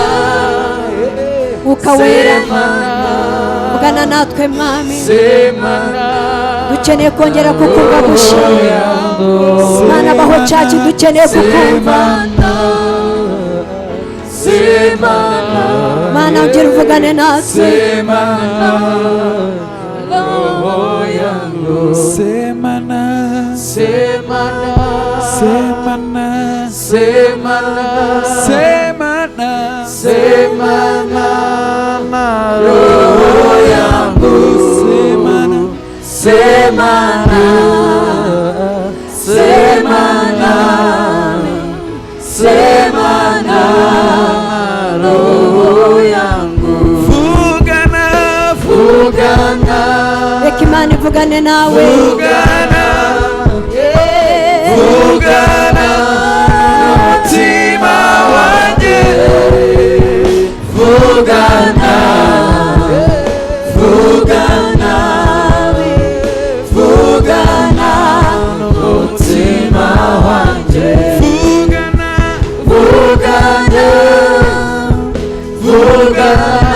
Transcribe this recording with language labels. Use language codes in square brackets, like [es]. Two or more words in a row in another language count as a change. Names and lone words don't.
[rw] ukawera vugana natwe mwami dukeneye kongera kukumva bushya Mana baho cacu dukeneye kukumva Mana ugira uvugane natwe [sw] semana semana semana semana semana semana roho yangu semana semana semana semana roho yangu [rw] vugana vugana reka Imana ivugane nawe vugana vugana mutima wanjye vugana vugana vugana mutima wanjye vugana vugana vugana